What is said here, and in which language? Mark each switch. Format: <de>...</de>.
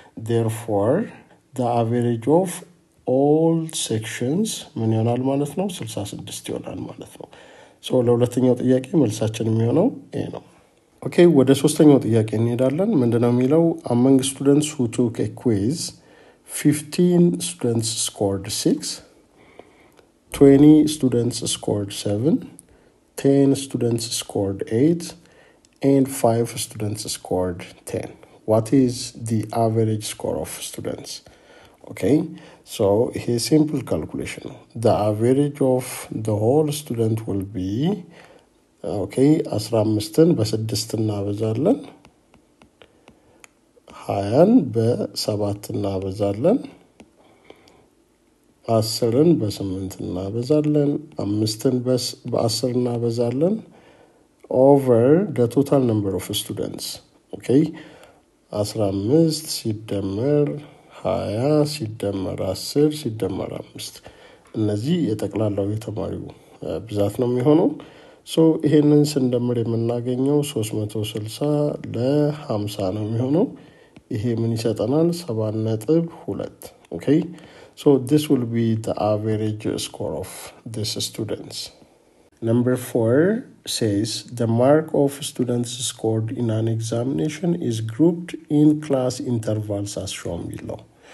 <en>Therefore, the average of all sections</en> <am>ምን ይሆናል ማለት ነው? 66 ይሆናል ማለት ነው. So ለሁለተኛው ጥያቄ መልሳችን የሚሆነው ይሄ ነው. Okay, ወደ ሶስተኛው ጥያቄ እንሄዳለን. ምንድነው የሚለው?</am> <en>Among students who took a quiz, 15 students scored 6, 20 students scored 7, 10 students scored 8, and 5 students scored 10. What is the average score of students? Okay, so here's simple calculation. The average of the whole student will be okay</en> <am>15ን በ6 እናበዛለን 20ን በ7 እናበዛለን 10ን በ8 እናበዛለን 5ን በ10 እናበዛለን</am> <en>over the total number of students.</en> <am>Okay, 15 ሲደመር 20 ሲደመር 10 ሲደመር 5 እነዚህ የጠቅላላው የተማሪው ብዛት ነው የሚሆነው. ሶ ይሄንን ስንደምር የምናገኘው 360 ለ50 ነው የሚሆነው. ይሄ ምን ይሰጠናል? 7.2.</am> <en>Okay, so this will be the average score of these students. Number 4 says the mark of students scored in an examination is grouped in class intervals as shown below.</en>